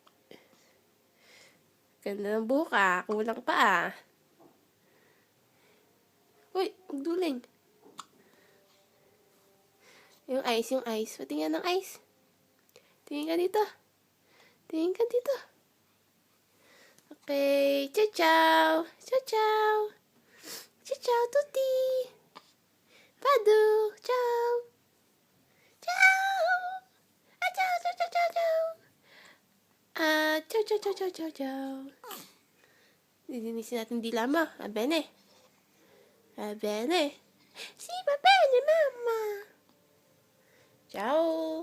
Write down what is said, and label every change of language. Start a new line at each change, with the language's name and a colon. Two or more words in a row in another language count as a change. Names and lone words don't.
Filipino: Ganda ng buka, kulang pa ah. Uy, magduling. Yung ice. Patingin ng ice. Tingin ka dito. Tingin ka dito.
Italian: Okay, ciao ciao. Ciao ciao. Ciao ciao tutti. Padu, ciao. Ciao. Ciao, ciao, ciao, ciao, ciao. Ciao, ciao, ciao, ciao, ciao, ciao.
Filipino: Lilinisin natin dila mo.
Italian: Abene. Abene. Si, babene, mama. Ciao.